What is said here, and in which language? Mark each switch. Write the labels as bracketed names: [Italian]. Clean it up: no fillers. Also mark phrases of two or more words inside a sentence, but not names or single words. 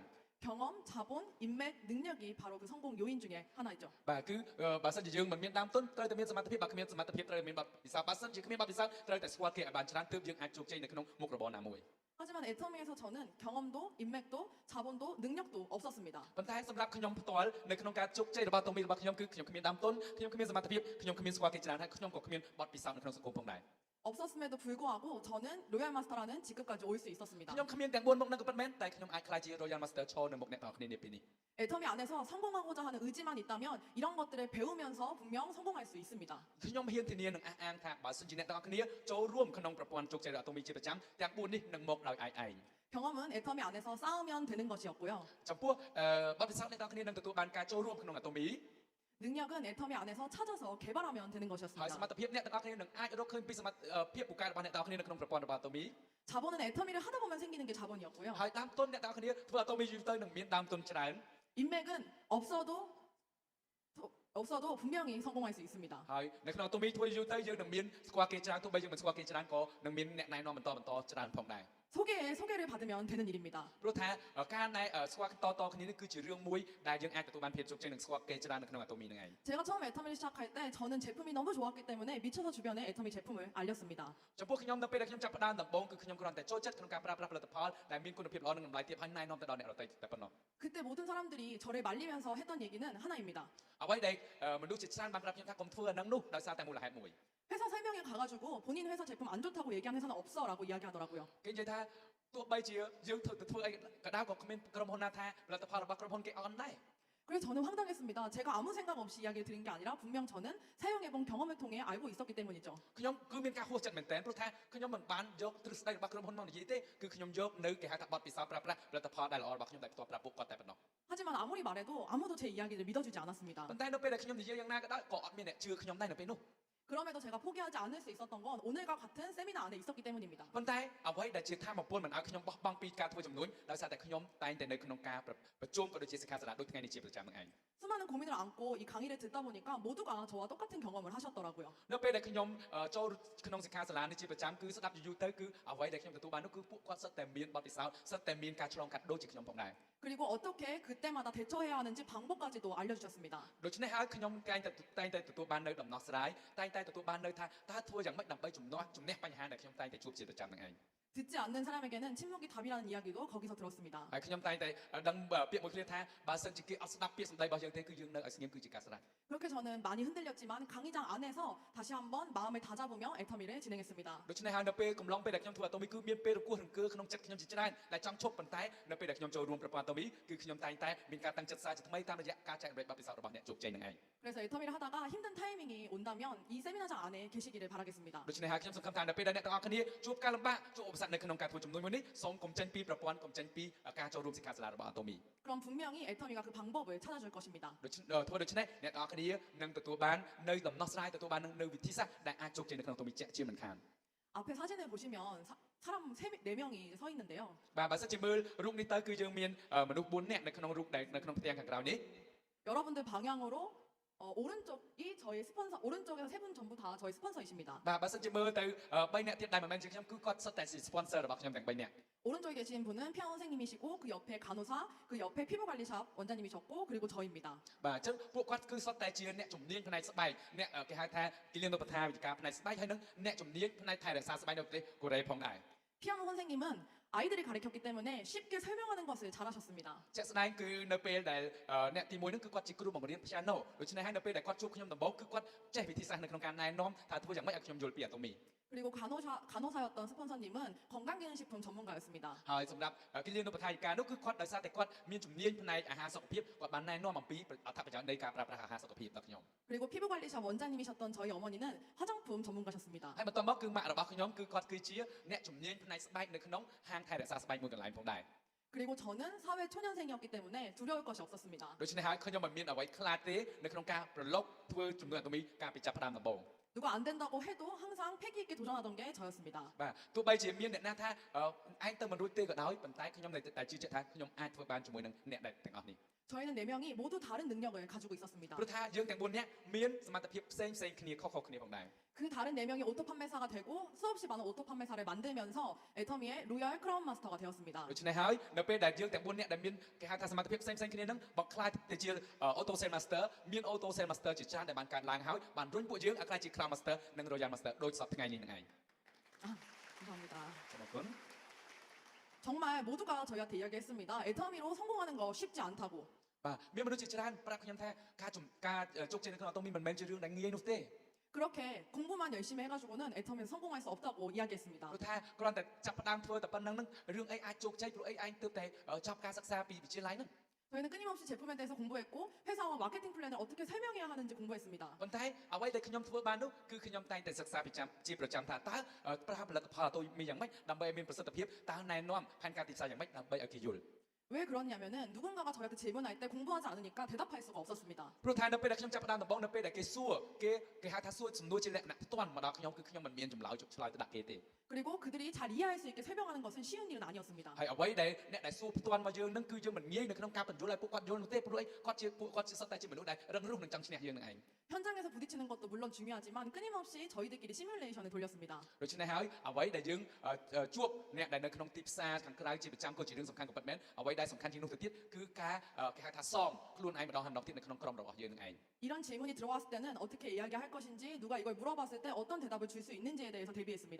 [Korean] 경험, 자본, 인맥, 능력이 바로 그 성공 요인 중에 하나이죠. [Khmer] បាទគឺបើសិនជាយើងមិនមានដើមទុនត្រូវតែមានសមត្ថភាពបើគ្មានសមត្ថភាពត្រូវតែមានបទពិសោធន៍បើសិនជាគ្មានបទពិសោធន៍ត្រូវតែស្គាល់គេឲ្យបានច្រើនទើបយើងអាចជោគជ័យនៅក្នុងមុខរបរណាមួយ [Korean] 하지만 애터미에서 저는 경험도, 인맥도, 자본도, 능력도 없었습니다. [Khmer] ប៉ុន្តែសម្រាប់ខ្ញុំផ្ទាល់នៅក្នុងការជោគជ័យរបស់តូមីរបស់ខ្ញុំគឺខ្ញុំគ្មានដើមទុនខ្ញុំគ្មានសមត្ថភាពខ្ញុំគ្មានស្គាល់គេច្រើនហើយខ្ញុំក៏គ្មានបទពិសោធន៍នៅក្នុងសង្គមផងដែរ [Korean] 없었음에도 불구하고 저는 로얄 마스터라는 직급까지 올 수 있었습니다. [Khmer] ខ្ញុំគ្មានទាំង4មុខនឹងក៏ពិតមែនតែខ្ញុំអាចក្លាយជា Royal Master ឈរនៅមុខអ្នកទាំងអស់គ្នានេះពេលនេះ [Korean] 애터미 안에서 성공하고자 하는 의지만 있다면 이런 것들을 배우면서 분명 성공할 수 있습니다. [Khmer] ខ្ញុំហ៊ានធានានឹងអះអាងថាបើសិនជាអ្នកទាំងអស់គ្នាចូលរួមក្នុងប្រព័ន្ធជោគជ័យរបស់តូមីជាប្រចាំទាំង4នេះនឹងមកដោយឯង [Korean] 경험은 애터미 안에서 쌓으면 되는 것이었고요. [Khmer] ចំពោះបទពិសោធន៍អ្នកទាំងអស់គ្នានឹងទទួលបានការចូលរួមក្នុងអាតូមី [Korean] 능력은 애터미 안에서 찾아서 개발하면 되는 [Khmer] ហើយ [Korean] 것이었습니다. [Khmer] សមត្ថភាពអ្នកទាំងអស់គ្នានឹងអាចរកឃើញពីសមត្ថភាពពូកែរបស់អ្នកទាំងអស់គ្នានៅក្នុងប្រព័ន្ធរបស់អាតូមី [Korean] 자본은 애터미를 하다 보면 생기는 게 자본이었고요. [Khmer] ហើយដើមទុនអ្នកទាំងអស់គ្នាធ្វើអាតូមីយូរទៅនឹងមានដើមទុនច្រើន [Korean] 인맥은 없어도 분명히 성공할 수 있습니다. [Khmer] ហើយនៅក្នុងអាតូមីធ្វើយូរទៅយើងនឹងមានស្គាល់គេច្រើនទោះបីយើងមិនស្គាល់គេច្រើនក៏នឹងមានអ្នកណែនាំបន្តច្រើនផងដែរ [Korean] 소개를 받으면 되는 일입니다. [Khmer] ព្រោះថាការដែលស្គាល់តគ្នានេះគឺជារឿងមួយដែលយើងអាចទទួលបានភាពជោគជ័យនិងស្គាល់គេច្រើននៅក្នុង Atomy ហ្នឹងឯង [Korean] 제가 처음에 애터미를 시작할 때 저는 제품이 너무 좋았기 때문에 미쳐서 주변에 애터미 제품을 알렸습니다. [Khmer] ចំពោះខ្ញុំនៅពេលដែលខ្ញុំចាប់ផ្ដើមដំបូងគឺខ្ញុំគ្រាន់តែចូលចិត្តក្នុងការប្រើប្រាស់ផលិតផលដែលមានគុណភាពល្អនិងតម្លៃទាបហើយណែនាំទៅដល់អ្នកដទៃតែប៉ុណ្ណោះ [Korean] 그때 모든 사람들이 저를 말리면서 했던 얘기는 하나입니다. [Khmer] អ្វីដែលមនុស្សជាច្រើនបានប្រាប់ខ្ញុំថាកុំធ្វើអាហ្នឹងនោះដោយសារតែមូលហេតុមួយ [Korean] 회사 설명회 가가지고 본인 회사 제품 안 좋다고 얘기하는 회사는 없어라고 이야기하더라고요. [Khmer] គេនិយាយថាទោះបីជាយើងធ្វើអីក៏ដោយក៏គ្មានក្រុមហ៊ុនណាថាផលិតផលរបស់ក្រុមហ៊ុនគេអន់ដែរ [Korean] 그래서 저는 황당했습니다. 제가 아무 생각 없이 이야기를 드린 게 아니라 분명 저는 사용해본 경험을 통해 알고 있었기 때문이죠. [Khmer] ខ្ញុំគឺមានការហួសចិត្តមែនទែនព្រោះថាខ្ញុំមិនបានយកទ្រឹស្ដីរបស់ក្រុមហ៊ុនមកនិយាយទេគឺខ្ញុំយកនៅគេហៅថាបទពិសោធន៍ប្រើប្រាស់ផលិតផលដែលល្អរបស់ខ្ញុំតែផ្ទាល់ប្រាប់ពួកគាត់តែប៉ុណ្ណោះ [Korean] 하지만 아무리 말해도 아무도 제 이야기를 믿어주지 않았습니다. [Khmer] ប៉ុន្តែនៅពេលដែលខ្ញុំនិយាយយ៉ាងណាក៏ដោយក៏អត់មានអ្នកជឿខ្ញុំដែរនៅពេលនោះ [Korean] 그럼에도 제가 포기하지 않을 수 있었던 건 오늘과 같은 세미나 안에 있었기 때문입니다. [Khmer] ប៉ុន្តែអ្វីដែលជាធម៌ពលមិនឲ្យខ្ញុំបោះបង់ពីការធ្វើចំនួនដោយសារតែខ្ញុំតែងតែនៅក្នុងការប្រជុំក៏ដូចជាសិក្ខាសាលាដូចថ្ងៃនេះជាប្រចាំនឹងឯង [Korean] 수많은 고민을 안고 이 강의를 듣다 보니까 모두가 저와 똑같은 경험을 하셨더라고요. [Khmer] នៅពេលដែលខ្ញុំចូលក្នុងសិក្ខាសាលានេះជាប្រចាំគឺស្ដាប់យូរទៅគឺអ្វីដែលខ្ញុំទទួលបាននោះគឺពួកគាត់សិតតែមានបទពិសោធន៍សិតតែមានការឆ្លងកាត់ដូចជាខ្ញុំផងដែរ [Korean] 그리고 어떻게 그때마다 대처해야 하는지 방법까지도 알려주셨습니다. [Khmer] ដូច្នេះហើយខ្ញុំតែងតែទទួលបាននៅដំណោះស្រាយតែងតែទទួលបាននៅថាតើធ្វើយ៉ាងម៉េចដើម្បីជំនះបញ្ហាដែលខ្ញុំតែងតែជួបជាប្រចាំនឹងឯង [Korean] 듣지 않는 사람에게는 침묵이 답이라는 이야기도 거기서 들었습니다. [Khmer] ហើយខ្ញុំតែងតែដឹងពាក្យមួយគ្នាថាបើសិនជាគេអត់ស្ដាប់ពាក្យសម្ដីរបស់យើងទេគឺយើងនៅឲ្យស្ងៀមគឺជាការស្ដាប់ [Korean] 그렇게 저는 많이 흔들렸지만 강의장 안에서 다시 한번 마음을 다잡으며 애터미를 진행했습니다. [Khmer] ដូច្នេះហើយនៅពេលកំឡុងពេលដែលខ្ញុំធ្វើ Atomy គឺមានពេលរង្គោះរង្គើក្នុងចិត្តខ្ញុំជាច្រើនដែលចង់ឈប់ប៉ុន្តែនៅពេលដែលខ្ញុំចូលរួមប្រព័ន្ធ Atomy គឺខ្ញុំតែងតែមានការតាំងចិត្តសារជាថ្មីតាមរយៈការចែករំលែកបទពិសោធន៍របស់អ្នកជោគជ័យនឹងឯង [Korean] 그래서 애터미를 하다가 힘든 타이밍이 온다면 이 세미나장 안에 계시기를 바라겠습니다. [Khmer] ដូច្នេះហើយខ្ញុំសង្ឃឹមថានៅពេលដែលអ្នកទាំងអស់គ្នាជួបការលំបាកជួបឧបសគ្គនៅក្នុងការធ្វើចំនួនមួយនេះសូមកុំចេញពីប្រព័ន្ធកុំចេញពីការចូលរួមសិក្ខាសាលារបស់ Atomy [Korean] 그럼 분명히 애터미가 그 방법을 찾아줄 것입니다. [Khmer] ធ្វើដូច្នេះអ្នកទាំងអស់គ្នានឹងទទួលបាននៅដំណោះស្រាយទទួលបាននៅវិធីសាស្ត្រដែលអាចជោគជ័យនៅក្នុង Atomy ជាក់ជាមិនខាន [Korean] 앞에 사진을 보시면 사람 4명이 서 있는데요. [Khmer] បាទបើសិនជាមើលរូបនេះទៅគឺយើងមានមនុស្ស4នាក់នៅក្នុងរូបដែលនៅក្នុងផ្ទាំងខាងក្រោយនេះ [Korean] 여러분들 방향으로 오른쪽이 저희 스폰서, 오른쪽에서 세 분 전부 다 저희 스폰서이십니다. [Khmer] បាទបើសិនជាមើលទៅ3នាក់ទៀតដែលមិនមែនជាខ្ញុំគឺគាត់សុទ្ធតែជា sponsor របស់ខ្ញុំទាំង3នាក់ [Korean] 오른쪽에 계신 분은 피아노 선생님이시고 그 옆에 간호사, 그 옆에 피부관리샵 원장님이셨고 그리고 저입니다. [Khmer] បាទអញ្ចឹងពួកគាត់គឺសុទ្ធតែជាអ្នកជំនាញផ្នែកស្បែកអ្នកគេហៅថាគិលានុបដ្ឋាយវិជ្ជាការផ្នែកស្បែកហើយនឹងអ្នកជំនាញផ្នែកថែរក្សាស្បែកនៅប្រទេសកូរ៉េផងដែរ [Korean] 피아노 선생님은 아이들이 가르쳤기 때문에 쉽게 설명하는 것을 잘하셨습니다. [Khmer] ជាក់ស្ដែងគឺនៅពេលដែលអ្នកទី1ហ្នឹងគឺគាត់ជាគ្រូបង្រៀន piano ដូច្នេះហើយនៅពេលដែលគាត់ជួបខ្ញុំដំបូងគឺគាត់ចេះវិធីសាស្ត្រនៅក្នុងការណែនាំថាធ្វើយ៉ាងម៉េចឲ្យខ្ញុំយល់ពី Atomy [Korean] 그리고 간호사였던 스폰서님은 건강기능식품 전문가였습니다. [Khmer] ហើយសម្រាប់គិលានុបដ្ឋាយិកានោះគឺគាត់ដោយសារតែគាត់មានជំនាញផ្នែកអាហារសុខភាពគាត់បានណែនាំអំពីអត្ថប្រយោជន៍នៃការប្រើប្រាស់អាហារសុខភាពដល់ខ្ញុំ [Korean] 그리고 피부관리샵 원장님이셨던 저희 어머니는 화장품 전문가셨습니다. [Khmer] ហើយបន្តមកគឺម៉ាក់របស់ខ្ញុំគឺគាត់គឺជាអ្នកជំនាញផ្នែកស្បែកនៅក្នុងហាងថែរក្សាស្បែកមួយកន្លែងផងដែរ [Korean] 그리고 저는 사회 초년생이었기 때문에 두려울 것이 없었습니다. [Khmer] ដូច្នេះហើយខ្ញុំមិនមានអ្វីខ្លាចទេនៅក្នុងការប្រឡប់ធ្វើចំនួន Atomy ការពីចាប់ផ្ដើមដំបូង [Korean] 누가 안 된다고 해도 항상 패기 있게 도전하던 게 저였습니다. [Khmer] បាទទោះបីជាមានអ្នកណាថាឯងទៅមិនរួចទេក៏ដោយប៉ុន្តែខ្ញុំនៅតែជឿជាក់ថាខ្ញុំអាចធ្វើបានជាមួយនឹងអ្នកដែលទាំងអស់នេះ [Korean] 저희는 4명이 모두 다른 능력을 가지고 있었습니다. [Khmer] ព្រោះថាយើងទាំង4នាក់មានសមត្ថភាពផ្សេងគ្នាខុសៗគ្នាផងដែរ [Korean] 그 다른 4명이 오토 판매사가 되고 수없이 많은 오토 판매사를 만들면서 애터미의 로열 크라운 마스터가 되었습니다. [Khmer] ដូច្នេះហើយនៅពេលដែលយើងទាំង4នាក់ដែលមានគេហៅថាសមត្ថភាពផ្សេងគ្នានឹងបង្ខ្លាយទៅជា Auto Sale Master មាន Auto Sale Master ជាច្រើនដែលបានកើតឡើងហើយបានរុញពួកយើងឲ្យក្លាយជា Crown Master និង Royal Master ដូចសពថ្ងៃនេះនឹងឯង [Korean] 감사합니다. [Khmer] សូមអរគុណ [Korean] 정말 모두가 저희한테 이야기했습니다. 애터미로 성공하는 거 쉽지 않다고. [Khmer] បាទមានមនុស្សជាច្រើនប្រាប់ខ្ញុំថាការជោគជ័យនៅក្នុង Atomy មិនមែនជារឿងដែលងាយនោះទេ [Korean] 그렇게 공부만 열심히 해가지고는 애터미에서 성공할 수 없다고 이야기했습니다. [Khmer] ព្រោះថាគ្រាន់តែចាប់ផ្ដើមធ្វើតែប៉ុណ្្នឹងនឹងរឿងអីអាចជោគជ័យព្រោះអីឯងទើបតែចប់ការសិក្សាពីវិទ្យាល័យហ្នឹង [Korean] 저희는 끊임없이 제품에 대해서 공부했고 회사와 마케팅 플랜을 어떻게 설명해야 하는지 공부했습니다. [Khmer] ប៉ុន្តែអ្វីដែលខ្ញុំធ្វើបាននោះគឺខ្ញុំតែងតែសិក្សាជាប្រចាំថាតើប្រើផលិតផល Atomy យ៉ាងម៉េចដើម្បីឲ្យមានប្រសិទ្ធភាពតើណែនាំផែនការទីផ្សារយ៉ាងម៉េចដើម្បីឲ្យគេយល់ [Korean] 왜 그러냐면은 누군가가 저희한테 질문할 때 공부하지 않으니까 대답할 수가 없었습니다. [Khmer] ព្រោះថានៅពេលដែលខ្ញុំចាប់ផ្ដើមដំបូងនៅពេលដែលគេសួរគេហៅថាសួរសំណួរជាលក្ខណៈផ្ទាន់មកដល់ខ្ញុំគឺខ្ញុំមិនមានចម្លើយជប់ឆ្លើយទៅដាក់គេទេ [Korean] 그리고 그들이 잘 이해할 수 있게 설명하는 것은 쉬운 일은 아니었습니다. [Khmer] ហើយអ្វីដែលអ្នកដែលសួរផ្ទាន់មកយើងនឹងគឺយើងមិនងាយនៅក្នុងការបញ្យល់ឲ្យពួកគាត់យល់នោះទេព្រោះអីគាត់ជាសុទ្ធតែជាមនុស្សដែលរឹងរូសនឹងចង់ឈ្នះយើងនឹងឯង [Korean] 현장에서 부딪히는 것도 물론 중요하지만 끊임없이 저희들끼리 시뮬레이션을 돌렸습니다. [Khmer] ដូច្នេះហើយអ្វីដែលយើងជួបអ្នកដែលនៅក្នុងទីផ្សារខាងក្រៅជាប្រចាំក៏ជារឿងសំខាន់ក៏ពិតមែនអ្វីដែលសំខាន់ជាងនោះទៅទៀតគឺការគេហៅថាសមខ្លួនឯងម្ដងហើយម្ដងទៀតនៅក្នុងក្រុមរបស់យើងនឹងឯង [Korean] 이런 질문이 들어왔을 때는 어떻게 이야기할 것인지 누가 이걸 물어봤을 때 어떤 대답을 줄 수 있는지에 대해서 대비했습니다.